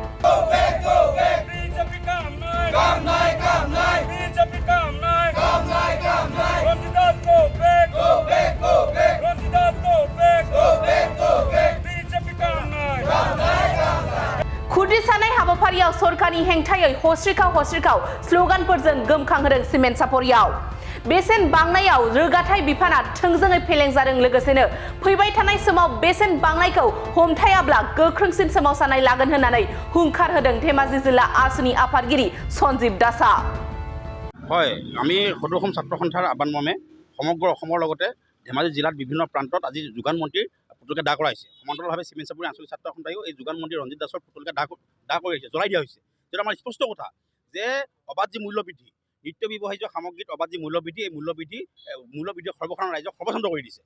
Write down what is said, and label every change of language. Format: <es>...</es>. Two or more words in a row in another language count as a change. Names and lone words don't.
<brx>खुद्रिसानाय हाबाफारियाव सरकारनि हेंथायै हस्रिखाव स्लोगानफोरजों गोमखांहोदों सिमेन्ट सापरियाव। बेसेन बांनायाव रोगाथाइ बिफाना थोंजोङै फेलें जादों लोगोसेनो फैबाय थानाय समाव बेसेन बांनायखौ हमथायाब्ला गोख्रोंसिन सोमावसारनाय लागोन होननानै हुंखार होदों धेमाजि जिल्ला आसुनि आफादगिरि सञ्जीव दासा।</brx> <as>হয়, আমি সদৌ অসম ছাত্ৰ সন্থাৰ আহ্বান মৰ্মে সমগ্ৰ অসমৰ লগতে ধেমাজি জিলাত বিভিন্ন প্ৰান্তত আজি যোগান মন্ত্ৰীৰ পুতলিকা দাহ কৰাইছে। সমান্তৰালভাৱে চিমেন্ট চাপৰি আঞ্চলিক ছাত্ৰ সন্থায়ো এই যোগান মন্ত্ৰী ৰঞ্জিত দাসৰ পুতলিকা দাহ কৰি আহিছে, জ্বলাই দিয়া হৈছে। যেটা আমাৰ স্পষ্ট কথা যে অবাধ যি মূল্য বৃদ্ধি, নিত্য ব্যৱহাৰ্য সামগ্ৰীত অবাধ যি মূল্য বৃদ্ধি, এই মূল্য বৃদ্ধি সৰ্বসাধাৰণ ৰাইজক সৰ্বস্বান্ত কৰি দিছে।</as>